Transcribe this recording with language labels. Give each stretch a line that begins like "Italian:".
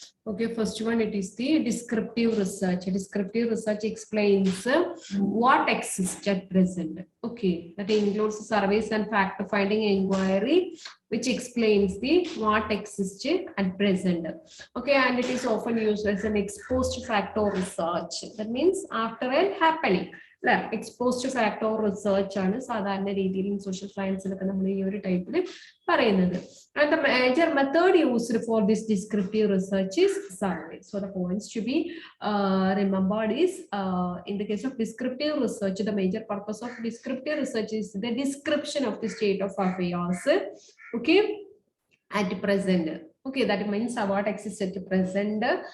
English: Okay, first one, it is the descriptive research. Descriptive research explains what exists at present. Okay, that includes surveys and fact-finding inquiry, which explains the what exists at present. Okay, and it is often used as an exposed factor research. That means after a happening.
Malayalam: Exposed factor research ആണ് സാധാരണ രീതിയിൽ social science നമ്മൾ ഈ ഒരു ടൈപ്പിൽ പറയുന്നത്.
English: And the major method used for this descriptive research is survey. So the points to be remembered is in the case of descriptive research, the major purpose of descriptive research is the description of the state of affairs. Okay, at present. Okay, that means what exists at present.